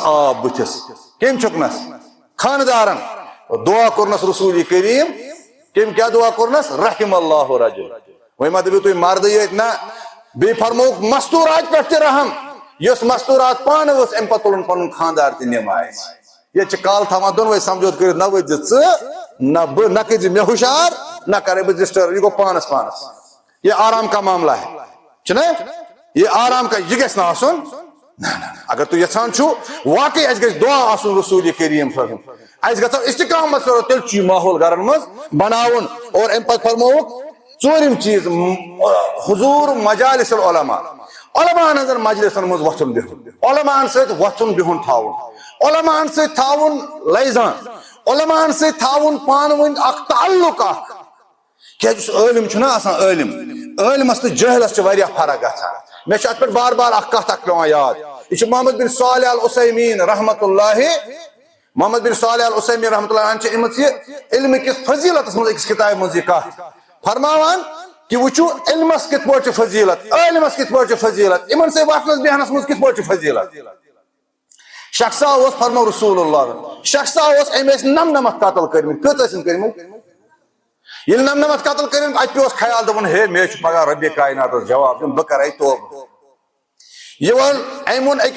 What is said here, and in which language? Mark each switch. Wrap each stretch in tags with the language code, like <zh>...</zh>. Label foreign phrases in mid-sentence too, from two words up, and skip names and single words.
<ks>آب بٕتھِس کٔمۍ چھوٚکنس خاندارن دعا کوٚرنس رسول کریم کٔمۍ کیٛاہ دعا کوٚرنس</ks> <ar>رحم اللہ رجل</ar> <ks>وۄنۍ ما دٔپِو تُہۍ مردٕے یٲتۍ نہ بیٚیہِ فرمووُکھ مستوٗرات پٮ۪ٹھ تہِ رحم یۄس مستوٗرات پانہٕ ٲس امہِ پتہٕ تُلُن پنُن خاندار تہِ نمازِ ییٚتہِ چھِ کالہٕ تھاوان دۄنوے سمجھوت کٔرِتھ نہ ؤتھۍ زِ ژٕ نہ بہٕ نہ کٔرۍ زِ مےٚ ہُشار نہ کرے بہٕ ڈسٹٲرب یہِ گوٚو پانس</ks> <ur>یہ آرام کا معاملہ ہے</ur> <ks>چھُنہ</ks> <ur>یہ آرام کا</ur> <ks>یہِ گژھِ نہٕ آسُن اگر تُہۍ یژھان چھُو واقعی اسہِ گژھِ دعا آسُن رسول کریم</ks> <ar>صلی اللہ علیہ وسلم</ar> <ks>اس گژھو استقامت کرو تیل چھ ماحول گھرن مز بناون اور ام پتہ فرموک ژوٗرِم چیز حضور</ks> <ar>مجالس العلماء</ar> <ks>علماء ہنزن مجلسن مز وتھن بہن علماء سۭتۍ وتھن بہن تھاوُن علماء سۭتۍ تھاوُن لیزان علماء سۭتۍ تھاوُن پانہٕ ؤنۍ اکھ تعلق اکھ کیازِ یُس عٲلِم چھُنہ آسان عٲلمس تہٕ جٲہلس چھِ واریاہ فرق گژھان مےٚ چھُ اتھ پٮ۪ٹھ بار بار اکھ کتھ اکھ پیٚوان یاد یہ چھُ محمد بن صالح العثیمین</ks> <ar>رحمۃ اللہ</ar> <ks>محمد بن صالح العثیمین</ks> <ar>رحمۃ اللہ عنہ</ar> <ks>چھِ یہ علم کس فضیلتس مز أکِس کتابہِ منٛز یہ کتھ فرماوان کہ وٕچھو علمس کِتھ پٲٹھۍ چھِ فضیلت عٲلمس کِتھ پٲٹھۍ چھِ فضیلت یِمن سۭتۍ وتھنس بیہنس منٛز کِتھ پٲٹھۍ چھِ فضیلت شخصا اوس فرمو رسول اللہ شخصا اوس أمۍ ٲسۍ نمنمتھ قتل کٔرمٕتۍ کٔژ ٲسِن کٔرمٕتۍ ییٚلہِ نمنمتھ قتل کٔرمٕتۍ اتہِ پیوس خیال دوٚپُن ہے مےٚ چھُ پگاہ رۄبہِ کایناتس جواب دیُن بہٕ کرے توبہٕ یہ أمۍ ووٚن أکِس</ks>